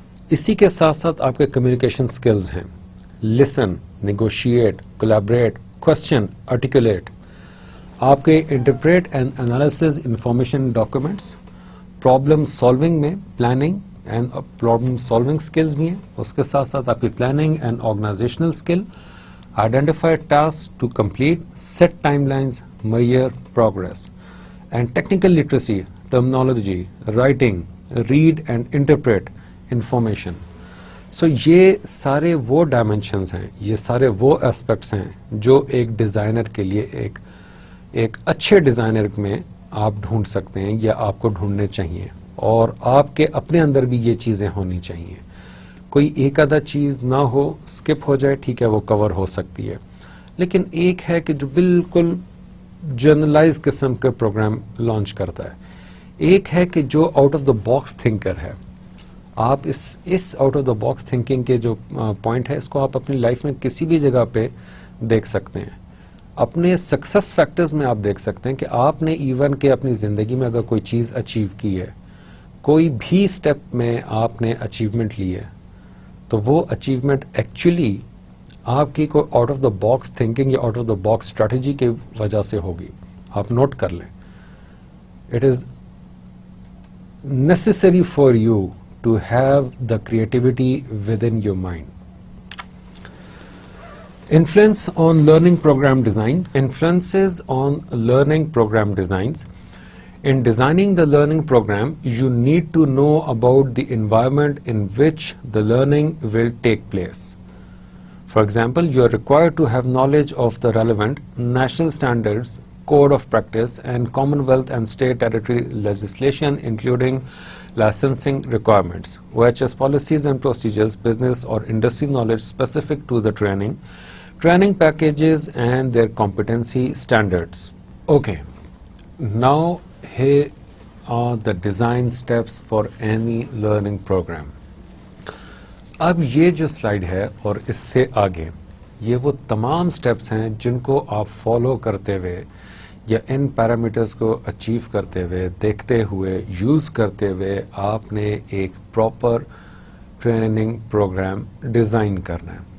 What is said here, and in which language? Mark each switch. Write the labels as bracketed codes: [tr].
[ur] اسی کے ساتھ ساتھ آپ کے کمیونیکیشن سکلز ہیں، لسن، نیگوشیٹ، کولیبریٹ، کوشچن، آرٹیکولیٹ. آپ کے interpret and analysis information documents, problem solving میں planning and problem solving skills بھی ہیں. اس کے ساتھ ساتھ آپ کی [en] Planning and organisational skill, identify tasks to complete, set timelines, measure progress, and technical literacy, terminology, writing, read and interpret information. [ur] So یہ سارے وہ ڈائمینشنز ہیں، یہ سارے وہ اسپیکٹس ہیں جو ایک ڈیزائنر کے لیے ایک اچھے ڈیزائنر میں آپ ڈھونڈ سکتے ہیں یا آپ کو ڈھونڈنے چاہیے, اور آپ کے اپنے اندر بھی یہ چیزیں ہونی چاہیے. کوئی ایک آدھا چیز نہ ہو, اسکپ ہو جائے, ٹھیک ہے, وہ کور ہو سکتی ہے, لیکن ایک ہے کہ جو بالکل جرنلائز قسم کا پروگرام لانچ کرتا ہے. ایک ہے کہ جو out of the box thinker ہے. آپ اس out of the box thinking کے جو پوائنٹ ہے, اس کو آپ اپنی لائف میں کسی بھی جگہ پہ دیکھ سکتے ہیں. اپنے سکسس فیکٹرز میں آپ دیکھ سکتے ہیں کہ آپ نے ایون کہ اپنی زندگی میں اگر کوئی چیز اچیو کی ہے, کوئی بھی اسٹیپ میں آپ نے اچیومنٹ لی ہے, تو وہ اچیومنٹ ایکچولی آپ کی کوئی out of the box thinking یا out of the box strategy کی وجہ سے ہوگی. آپ نوٹ کر لیں. [en] It is necessary for you to have the creativity within your mind. Influence on learning program design. Influences on learning program designs. In designing the learning program, you need to know about the environment in which the learning will take place. For example, you are required to have knowledge of the relevant national standards, code of practice, and Commonwealth and state territory legislation, including licensing requirements, OHS policies and procedures, business or industry knowledge specific to the training packages and their competency standards. Okay, now here are the design steps for any learning program. [ur] اب یہ جو slide ہے اور اس سے آگے یہ وہ تمام سٹیپس ہیں جن کو آپ فالو کرتے ہوئے یا ان پیرامیٹرز کو اچیو کرتے ہوئے, دیکھتے ہوئے, یوز کرتے ہوئے آپ نے ایک پراپر ٹریننگ پروگرام ڈیزائن کرنا ہے.